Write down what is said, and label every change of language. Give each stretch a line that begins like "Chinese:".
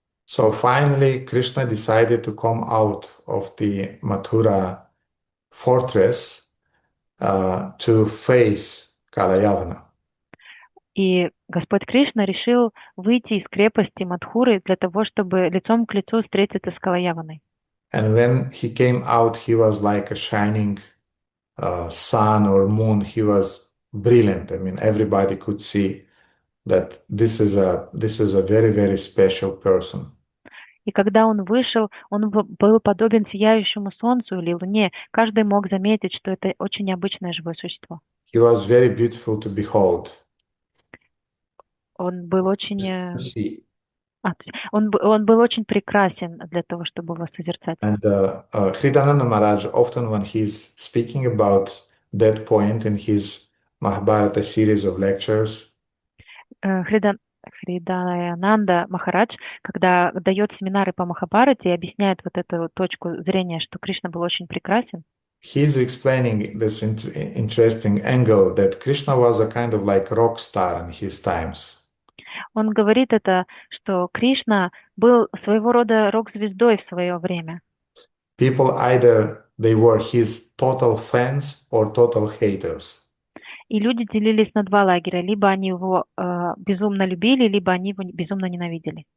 English: So finally, Krishna decided to come out of the Mathura fortress to face Kalayavana.
Russian: И Господь Кришна решил выйти из крепости Мадхуры для того, чтобы лицом к лицу встретиться с Калаяваной.
English: And when he came out, he was like a shining sun or moon. He was brilliant. I mean, everybody could see that this is a very, very special person.
Russian: И когда он вышел, он был подобен сияющему солнцу или луне. Каждый мог заметить, что это очень необычное живое существо.
English: He was very beautiful to behold.
Russian: Он был очень,
English: See.
Russian: он был очень прекрасен для того, чтобы его созерцать.
English: And Hridananda Maharaj, often when he's speaking about that point in his Mahabharata series of lectures,
Russian: Хридаянанда Махарадж, когда дает семинары по Махабхарате и объясняет вот эту точку зрения, что Кришна был очень прекрасен,
English: he's explaining this interesting angle that Krishna was a kind of like rock star in his times.
Russian: он говорит это, что Кришна был своего рода рок-звездой в свое время.
English: People either they were his total fans or total haters.
Russian: И люди делились на два лагеря. Либо они его безумно любили, либо они его безумно ненавидели.